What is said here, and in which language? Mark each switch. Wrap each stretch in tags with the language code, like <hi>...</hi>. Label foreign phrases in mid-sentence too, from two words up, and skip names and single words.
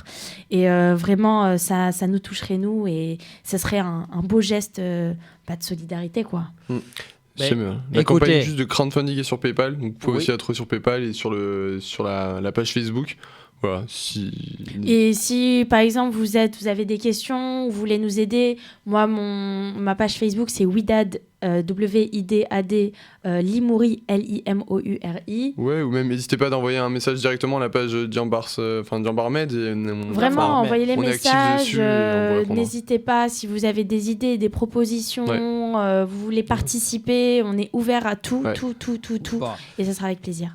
<fr>Et vraiment, ça nous toucherait, nous. Et ce serait un beau geste de solidarité, quoi. C'est mieux. La écoutez- campagne juste de crowdfunding est sur PayPal, donc vous pouvez Oui. aussi la trouver sur PayPal et sur la page Facebook. Voilà, Et si, par exemple, vous avez des questions, vous voulez nous aider, moi, ma page Facebook, c'est Widad, W-I-D-A-D, Limouri, L-I-M-O-U-R-I. Ouais, ou même n'hésitez pas d'envoyer un message directement à la page Jean-Bars Med. Vraiment, envoyez les on est actifs messages. dessus et on vous répondra. N'hésitez pas, si vous avez des idées, des propositions, Ouais. questions, vous voulez participer, on est ouvert à tout, Ouais. tout. Bon. Et ça sera avec plaisir.</fr>